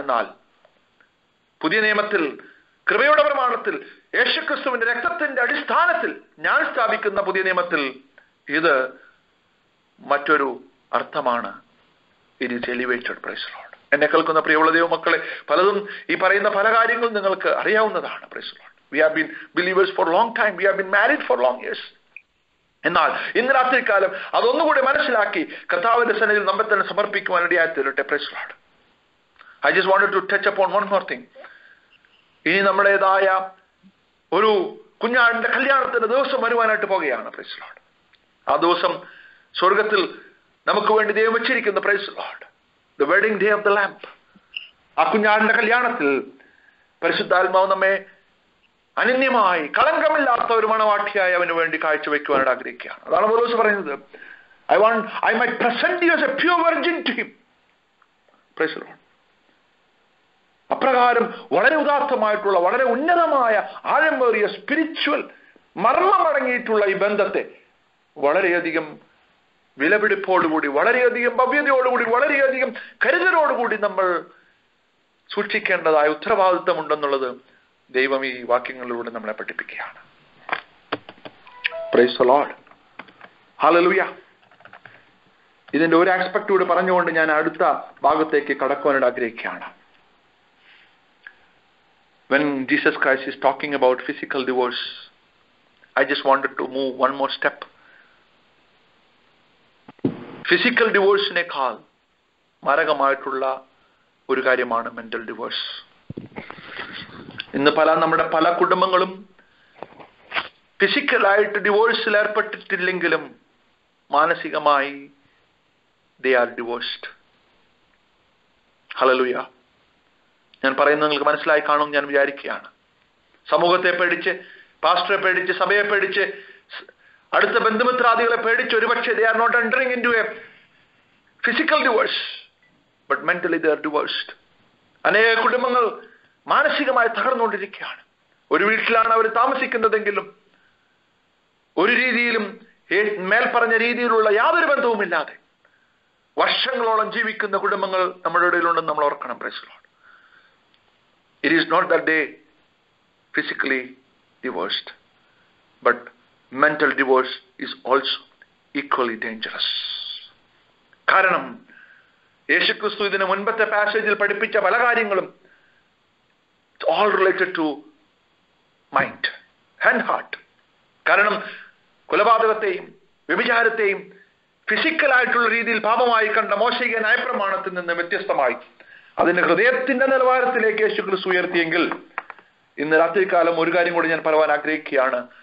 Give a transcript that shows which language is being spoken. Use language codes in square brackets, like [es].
[ml] എന്നാൽ പുതിയ നിയമത്തിൽ കൃപയുടെ പ്രമാണത്തിൽ യേശുക്രിസ്തുവിന്റെ രക്തത്തിന്റെ അടിസ്ഥാനത്തിൽ ഞാൻ സ്ഥാപിക്കുന്ന പുതിയ നിയമത്തിൽ ഇത് മറ്റൊരു അർത്ഥമാണ്. [en] It is elevated. Praise the Lord. [ml] എന്നെ കേൾക്കുന്ന പ്രിയമുള്ള ദൈവമക്കളെ, പലതും ഈ പറയുന്ന പല കാര്യങ്ങളും നിങ്ങൾക്ക് അറിയാവുന്നതാണ്. [en] Praise the Lord. We have been believers for a long time. We have been married for long years. [ml] എന്നാൽ ഇന്ന് രാത്രികാലം അതൊന്നുകൂടി മനസ്സിലാക്കി കർത്താവിന്റെ സന്നിധിയിൽ നമ്മെ തന്നെ സമർപ്പിക്കുവാൻ ഇടയായി തീരട്ടെ. [en] Praise the Lord. I just wanted to touch upon one more thing. [ml] ഇനി നമ്മുടേതായ ഒരു കുഞ്ഞാടിന്റെ കല്യാണത്തിന്റെ ദിവസം വരുവാനായിട്ട് പോകുകയാണ്. [en] Praise the Lord. [ml] ആ ദിവസം സ്വർഗത്തിൽ നമുക്ക് വേണ്ടി ദൈവം വെച്ചിരിക്കുന്ന, [en] Praise the Lord, the wedding day of the lamb. [ml] ആ കുഞ്ഞാടിന്റെ കല്യാണത്തിൽ പരിശുദ്ധാത്മാവ് നമ്മെ അനന്യമായി കളങ്കമില്ലാത്ത ഒരു മണവാട്ടിയായി അവന് വേണ്ടി കാഴ്ചവെക്കുവാനായിട്ട് ആഗ്രഹിക്കുകയാണ്. അതാണ് പൗലോസ് പറയുന്നത്, [en] I might present you as a pure virgin to him. Praise the Lord. [ml] അപ്രകാരം വളരെ ഉദാത്തമായിട്ടുള്ള വളരെ ഉന്നതമായ ആഴമേറിയ സ്പിരിച്വൽ മർമ്മമടങ്ങിയിട്ടുള്ള ഈ ബന്ധത്തെ വളരെയധികം വിലപിടിപ്പോടുകൂടി, വളരെയധികം ഭവ്യതയോടുകൂടി, വളരെയധികം കരുതലോടുകൂടി നമ്മൾ സൂക്ഷിക്കേണ്ടതായ ഉത്തരവാദിത്വമുണ്ടെന്നുള്ളത് ദൈവം ഈ വാക്യങ്ങളിലൂടെ നമ്മളെ പഠിപ്പിക്കുകയാണ്. [en] Praise the Lord. [ml] ഹല്ലേലൂയ. ഇതിന്റെ ഒരു ആസ്പെക്ട് കൂടി പറഞ്ഞുകൊണ്ട് ഞാൻ അടുത്ത ഭാഗത്തേക്ക് കടക്കുവാനായിട്ട് ആഗ്രഹിക്കുകയാണ്. [en] When Jesus Christ is talking about physical divorce, I just wanted to move one more step. [ml] Physical ഡിവോഴ്സിനേക്കാൾ മാരകമായിട്ടുള്ള ഒരു കാര്യമാണ് മെന്റൽ ഡിവോഴ്സ്. ഇന്ന് നമ്മുടെ പല കുടുംബങ്ങളും ഫിസിക്കലായിട്ട് ഡിവോഴ്സിൽ ഏർപ്പെട്ടിട്ടില്ലെങ്കിലും മാനസികമായി [en] they are divorced. [ml] ഹല്ലേലൂയ. ഞാൻ പറയുന്നത് നിങ്ങൾക്ക് മനസ്സിലായി കാണും ഞാൻ വിചാരിക്കുകയാണ്. സമൂഹത്തെ പേടിച്ച്, പാസ്റ്ററെ പേടിച്ച്, സഭയെ പേടിച്ച്, അടുത്ത ബന്ധുമിത്രാദികളെ പേടിച്ച് ഒരുപക്ഷെ [en] they are not entering into a physical divorce, but mentally they are divorced. [ml] അനേക കുടുംബങ്ങൾ മാനസികമായി തകർന്നുകൊണ്ടിരിക്കുകയാണ്. ഒരു വീട്ടിലാണ് അവർ താമസിക്കുന്നതെങ്കിലും ഒരു രീതിയിലും മേൽപ്പറഞ്ഞ രീതിയിലുള്ള യാതൊരു ബന്ധവുമില്ലാതെ വർഷങ്ങളോളം ജീവിക്കുന്ന കുടുംബങ്ങൾ നമ്മുടെ ഇടയിലുണ്ടെന്ന് നമ്മൾ ഓർക്കണം. [en] Praise the Lord. It is not that they physically divorced, but mental divorce is also equally dangerous. [ml] കാരണം യേശുക്രിസ്തു ഇതിന് മുൻപത്തെ പാസേജിൽ പഠിപ്പിച്ച പല കാര്യങ്ങളും [en] all related to mind and heart. [ml] കാരണം കൊലപാതകത്തെയും വ്യഭിചാരത്തെയും ഫിസിക്കലായിട്ടുള്ള രീതിയിൽ പാപമായി കണ്ട മോശയുടെ ന്യായപ്രമാണത്തിൽ നിന്ന് വ്യത്യസ്തമായി അതിന്റെ ഹൃദയത്തിന്റെ നിലവാരത്തിലേക്ക് യേശുക്രിസ്തു ഉയർത്തിയെങ്കിൽ ഇന്ന് രാത്രികാലം ഒരു കാര്യം കൂടി ഞാൻ പറയാൻ ആഗ്രഹിക്കുകയാണ്.